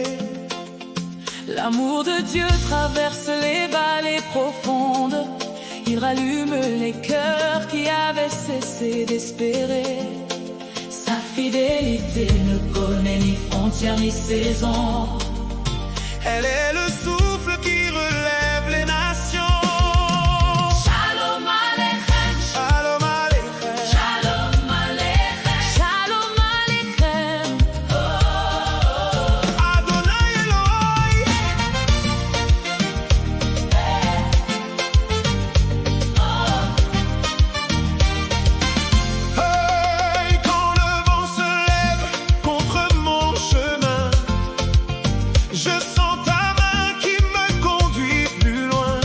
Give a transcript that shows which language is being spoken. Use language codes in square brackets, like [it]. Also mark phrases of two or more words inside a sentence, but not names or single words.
[fr] L'amour de Dieu traverse les vallées profondes. Il rallume les cœurs qui avaient cessé d'espérer. Sa fidélité ne connaît ni frontières ni saison. Elle est le souffle qui relève les nations. [he] שלום עליכם, שלום עליכם, שלום עליכם, שלום עליכם. אדוני אלוהי. [fr] Hey, quand le vent se lève contre mon chemin, je sens ta main qui me conduit plus loin.